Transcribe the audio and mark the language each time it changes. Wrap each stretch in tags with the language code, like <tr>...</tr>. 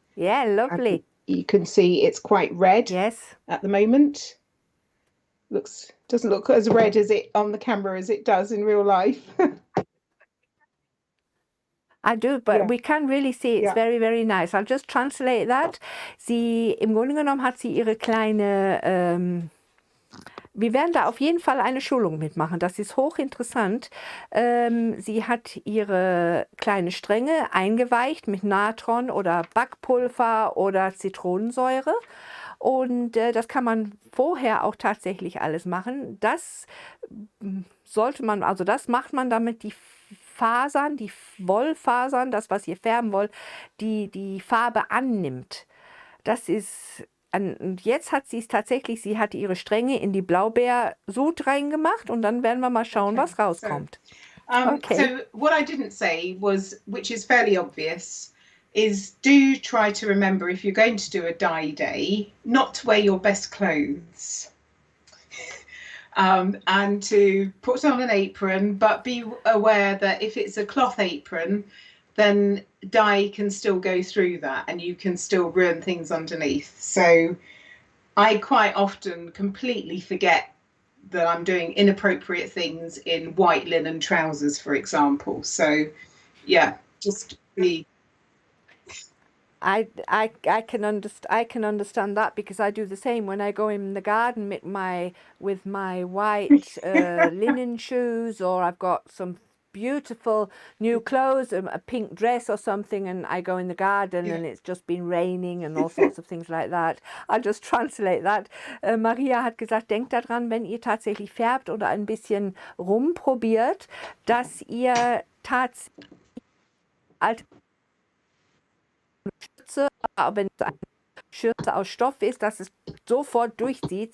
<en>Yeah, lovely. You can see it's quite red Yes. at the moment. Doesn't look as red as it on the camera as it does in real life. I do, but</en> <de>Ja.</de> <en>we can really see it's very, very nice. I'll just translate that.</en> <de>Im Grunde genommen hat sie ihre kleine, wir werden da auf jeden Fall eine Schulung mitmachen. Das ist hochinteressant. Sie hat ihre kleine Stränge eingeweicht mit Natron oder Backpulver oder Zitronensäure. Und das kann man vorher auch tatsächlich alles machen. Das sollte man, also das macht man, damit die Fasern, die Wollfasern, das, was ihr färben wollt, die Farbe annimmt. Das ist, und jetzt hat sie es tatsächlich, sie hat ihre Stränge in die Blaubeersud reingemacht und dann werden wir mal schauen, was rauskommt.</de> <en>So what I didn't say was, which is fairly obvious, is do try to remember if you're going to do a dye day, not to wear your best clothes. And to put on an apron, but be aware that if it's a cloth apron, then dye can still go through that and you can still ruin things underneath. So I quite often completely forget that I'm doing inappropriate things in white linen trousers, for example. So yeah, just be. I can understand that because I do the same when I go in the garden with my white linen shoes, or I've got some beautiful new clothes, a pink dress or something, and I go in the garden and it's just been raining and all sorts of things like that. I'll just translate that.</en> <de>Maria hat gesagt, denkt daran, wenn ihr tatsächlich färbt oder ein bisschen rumprobiert, dass ihr tatsächlich alte Schürze, aber wenn es eine Schürze aus Stoff ist, dass es sofort durchzieht.</de>